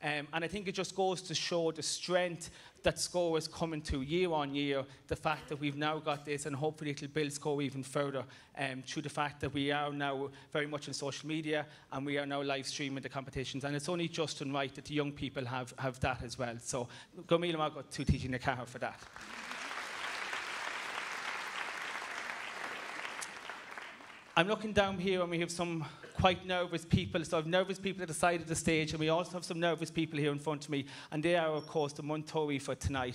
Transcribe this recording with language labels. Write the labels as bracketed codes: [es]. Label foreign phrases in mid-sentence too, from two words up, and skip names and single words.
[en] And I think it just goes to show the strength that SCO is coming to year on year, the fact that we've now got this, and hopefully it'll build SCO even further through the fact that we are now very much in social media and we are now live streaming the competitions. And it's only just and right that the young people have that as well. So [ga] go míle maith [en] to teaching the car for that. I'm looking down here and we have some quite nervous people. So I have nervous people at the side of the stage, and we also have some nervous people here in front of me, and they are, of course, the Muntori for tonight.